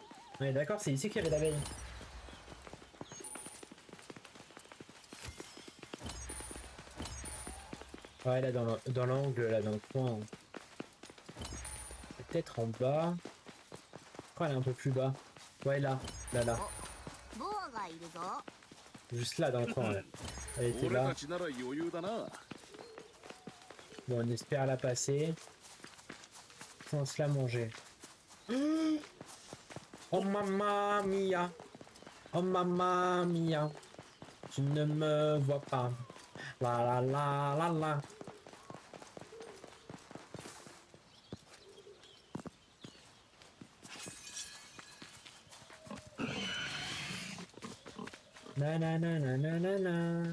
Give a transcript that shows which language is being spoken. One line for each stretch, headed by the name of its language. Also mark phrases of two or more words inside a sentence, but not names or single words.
French: Ouais, d'accord, c'est ici qu'il y avait l'abeille. Ouais, là, dans l'angle, là, dans le coin. Peut-être en bas. Oh, elle est un peu plus bas. Ouais, là. Là.
Japanese: ボアがいるぞ。
French: Juste là, dans le coin, ouais. Elle était
Japanese: 俺
French: là.
Japanese: たちなら余裕だな。
French: Bon, on espère la passer. Sans se la manger. Oh,
Italian: mamma mia.
French: Oh,
Italian: mamma mia.
French: Tu ne me vois pas. La la la la la. Na na na na na na na.